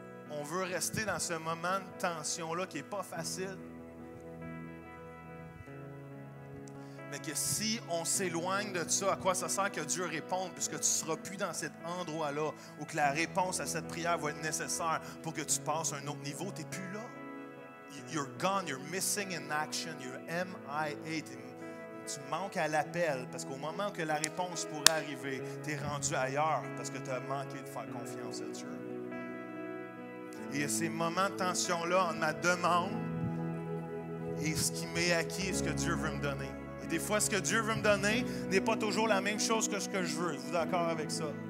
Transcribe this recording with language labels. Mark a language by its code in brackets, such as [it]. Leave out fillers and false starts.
[fr] On veut rester dans ce moment de tension-là qui n'est pas facile. Mais que si on s'éloigne de ça, à quoi ça sert que Dieu réponde, puisque tu ne seras plus dans cet endroit-là où que la réponse à cette prière va être nécessaire pour que tu passes à un autre niveau, tu n'es plus là. [en] You're gone, you're missing in action, you're MIA. [fr] Tu manques à l'appel parce qu'au moment que la réponse pourrait arriver, tu es rendu ailleurs parce que tu as manqué de faire confiance à Dieu. Et il y a ces moments de tension-là entre ma demande et ce qui m'est acquis et ce que Dieu veut me donner. Et des fois, ce que Dieu veut me donner n'est pas toujours la même chose que ce que je veux. Êtes-vous d'accord avec ça?